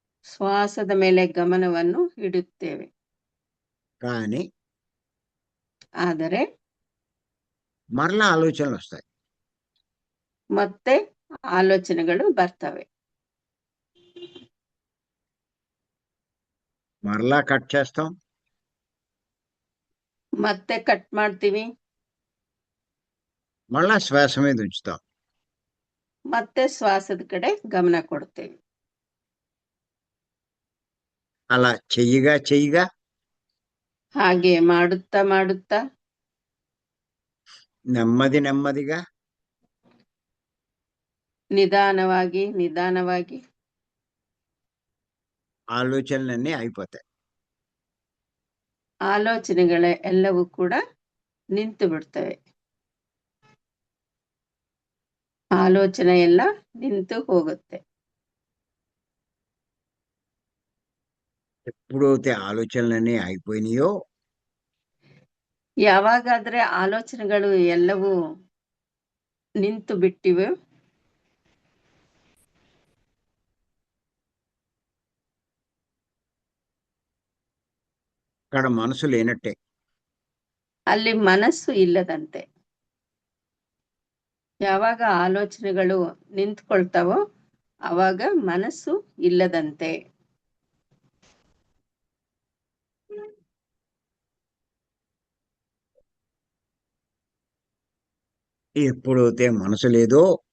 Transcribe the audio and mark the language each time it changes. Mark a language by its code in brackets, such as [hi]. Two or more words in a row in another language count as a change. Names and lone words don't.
[kn] ಶ್ವಾಸದ ಮೇಲೆ ಗಮನವನ್ನು ಇಡುತ್ತೇವೆ. [te] కానీ [kn] ಆದರೆ [te] మరలా ఆలోచనలు వస్తాయి. [kn] ಮತ್ತೆ ಆಲೋಚನೆಗಳು ಬರ್ತವೆ. [te] మరలా కట్ చేస్తాం. [kn] ಮತ್ತೆ ಕಟ್ ಮಾಡ್ತೀವಿ. [te] మళ్ళా శ్వాస మీద ఉంచుతాం. [kn] ಮತ್ತೆ ಶ್ವಾಸದ ಕಡೆ ಗಮನ ಕೊಡ್ತೇವೆ. [te] అలా చెయ్యగా చెయ్యగా [kn] ಹಾಗೆ ಮಾಡುತ್ತಾ ಮಾಡುತ್ತಾ [te] నెమ్మది నెమ్మదిగా [kn] ನಿಧಾನವಾಗಿ ನಿಧಾನವಾಗಿ [te] ఆలోచనలన్నీ అయిపోతాయి. [kn] ಆಲೋಚನೆಗಳ ಎಲ್ಲವೂ ಕೂಡ ನಿಂತು ಬಿಡ್ತವೆ. ಆಲೋಚನೆ ಎಲ್ಲ ನಿಂತು ಹೋಗುತ್ತೆ. [te] ఎప్పుడైతే ఆలోచనలన్నీ అయిపోయినాయో [kn] ಯಾವಾಗಾದ್ರೆ ಆಲೋಚನೆಗಳು ಎಲ್ಲವೂ ನಿಂತು ಬಿಟ್ಟಿವೆ, [te] అక్కడ మనసు లేనట్టే. [kn] ಅಲ್ಲಿ ಮನಸ್ಸು ಇಲ್ಲದಂತೆ. ಯಾವಾಗ ಆಲೋಚನೆಗಳು ನಿಂತ್ಕೊಳ್ತಾವೋ ಅವಾಗ ಮನಸ್ಸು ಇಲ್ಲದಂತೆ. [te] ఎప్పుడైతే మనసు లేదో